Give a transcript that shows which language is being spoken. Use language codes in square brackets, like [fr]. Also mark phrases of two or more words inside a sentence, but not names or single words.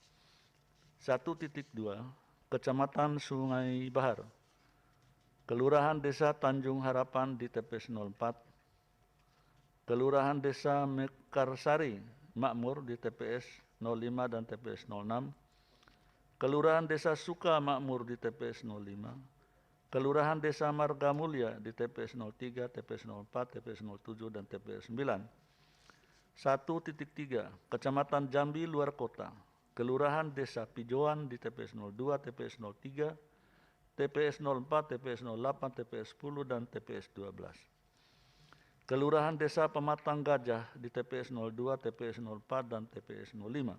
[id] 1.2, Kecamatan Sungai Bahar, Kelurahan Desa Tanjung Harapan di TPS 04, Kelurahan Desa Mekarsari Makmur di TPS 05 dan TPS 06, Kelurahan Desa Suka Makmur di TPS 05, Kelurahan Desa Marga Mulia di TPS 03, TPS 04, TPS 07, dan TPS 9. 1.3, Kecamatan Jambi Luar Kota, Kelurahan Desa Pijoan di TPS 02, TPS 03, TPS 04, TPS 08, TPS 10, dan TPS 12. Kelurahan Desa Pematang Gajah di TPS 02, TPS 04, dan TPS 05.